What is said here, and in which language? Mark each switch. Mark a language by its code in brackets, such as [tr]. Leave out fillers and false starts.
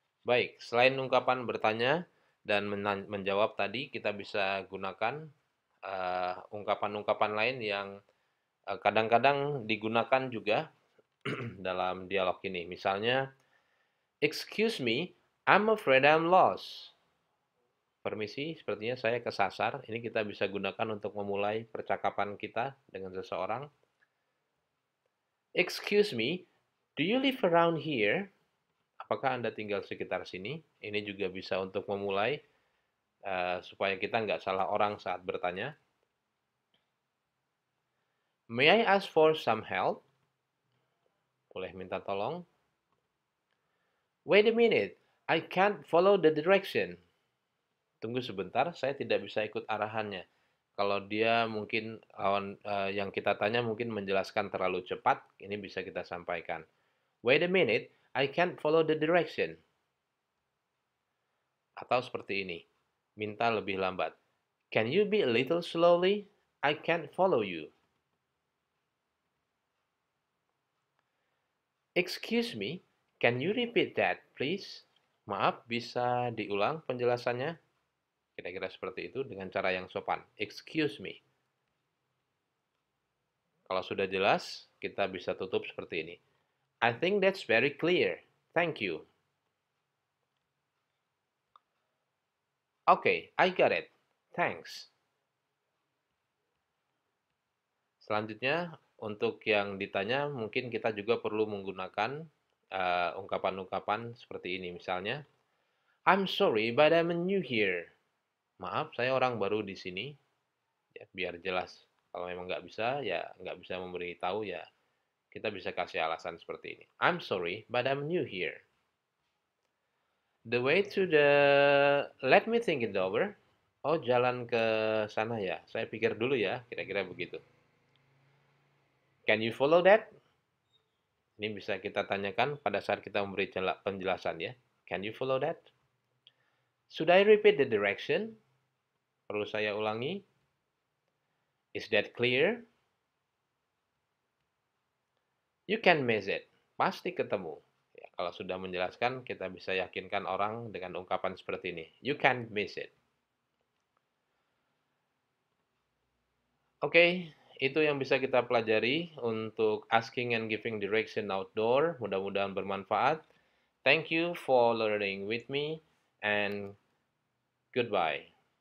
[id] Baik, selain ungkapan bertanya dan menjawab tadi, kita bisa gunakan ungkapan-ungkapan lain yang kadang-kadang digunakan juga dalam dialog ini. Misalnya, [en] excuse me, I'm afraid I'm lost. [id] Permisi, sepertinya saya kesasar. Ini kita bisa gunakan untuk memulai percakapan kita dengan seseorang. [en] Excuse me, do you live around here? [id] Apakah Anda tinggal sekitar sini? Ini juga bisa untuk memulai supaya kita nggak salah orang saat bertanya. [en] May I ask for some help? [id] Boleh minta tolong. [en] Wait a minute, I can't follow the direction. [id] Tunggu sebentar, saya tidak bisa ikut arahannya. Kalau dia mungkin yang kita tanya mungkin menjelaskan terlalu cepat, ini bisa kita sampaikan. [en] Wait a minute, I can't follow the direction. [id] Atau seperti ini, minta lebih lambat. [en] Can you be a little slowly? I can't follow you. Excuse me, can you repeat that, please? [id] Maaf, bisa diulang penjelasannya? Kira-kira seperti itu dengan cara yang sopan. [en] Excuse me. [id] Kalau sudah jelas, kita bisa tutup seperti ini. [en] I think that's very clear. Thank you. Okay, I got it. Thanks. [id] Selanjutnya, untuk yang ditanya, mungkin kita juga perlu menggunakan ungkapan-ungkapan seperti ini. Misalnya, [en] I'm sorry, but I'm new here. [id] Maaf, saya orang baru di sini. Ya, biar jelas. Kalau memang nggak bisa, ya nggak bisa memberi tahu, ya kita bisa kasih alasan seperti ini. [en] I'm sorry, but I'm new here. The way to the... Let me think it over. Oh, [id] jalan ke sana ya. Saya pikir dulu ya, kira-kira begitu. [en] Can you follow that? [id] Ini bisa kita tanyakan pada saat kita memberi penjelasan ya. [en] Can you follow that? Should I repeat the direction? [id] Perlu saya ulangi? [en] Is that clear? You can miss it. [id] Pasti ketemu. Ya, kalau sudah menjelaskan, kita bisa yakinkan orang dengan ungkapan seperti ini. [en] You can't miss it. [id] Oke, itu yang bisa kita pelajari untuk [en] asking and giving direction outdoor. [id] Mudah-mudahan bermanfaat. [en] Thank you for learning with me and goodbye.